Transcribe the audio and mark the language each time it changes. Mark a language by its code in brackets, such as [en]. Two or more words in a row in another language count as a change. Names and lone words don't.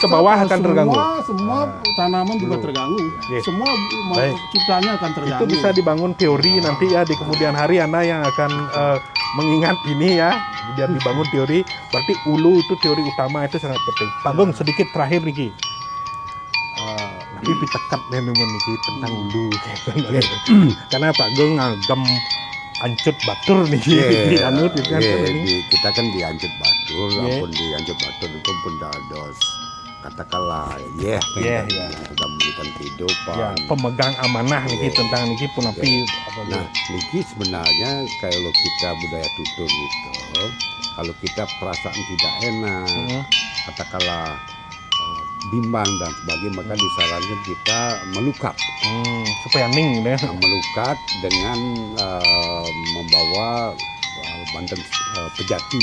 [id] semesta, ke bawah akan terganggu. Semua tanaman juga terganggu. Semua ciptanya akan terganggu. Itu bisa dibangun teori nanti ya di kemudian hari Anda yang akan mengingat ini ya. Biar dibangun teori, berarti ulu itu teori utama itu sangat penting. Pak Gong sedikit terakhir niki. Tapi ditekat nih niki tentang ulu. Karena Pak Gong ngagem Ancut Batur nih, kita kan di Ancut Batur, ampun di Ancut Batur itu pun dados katakanlah yang sudah memberikan kehidupan. Pemegang amanah nih tentang [ban] niki punapi. [id] Nah, niki sebenarnya kalau kita budaya tutur itu, kalau kita perasaan tidak enak, katakanlah bimbang dan sebagainya, maka disarankan kita melukat supaya ning ya. Melukat dengan membawa banten pejati.